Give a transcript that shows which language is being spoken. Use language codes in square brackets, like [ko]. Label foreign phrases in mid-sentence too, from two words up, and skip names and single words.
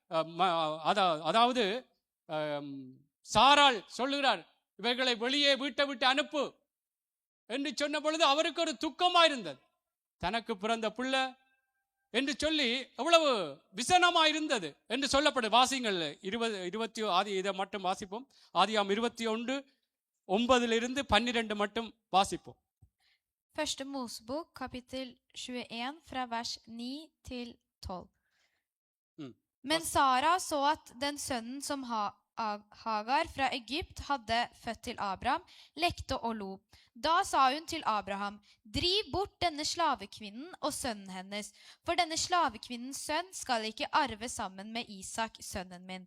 [ta] அதாவது சாராள் சொல்லுகிறார், இவைகளை வெளியே வீட்டை விட்டு அனுப்பு என்று சொன்ன பொழுது அவருக்கு ஒரு துக்கமா இருந்தது. தனக்கு பிறந்த பிள்ளை என்று சொல்லி எவ்வளவு விசனமா இருந்தது என்று சொல்லப்படும். வாசிங்கள் 20 ஆதி இதை மட்டும் வாசிப்போம். ஆதியாம் 21:9 12 மட்டும் வாசிப்போம். [no] Første Mosebok, kapittel 21, fra vers 9 til 12. Men Sara så at den sønnen som Hagar fra Egypt hadde født til Abraham, lekte og lo. Da sa hun til Abraham, driv bort denne slavekvinnen og sønnen hennes, for denne slavekvinnens sønn skal ikke arve sammen med Isak, sønnen min.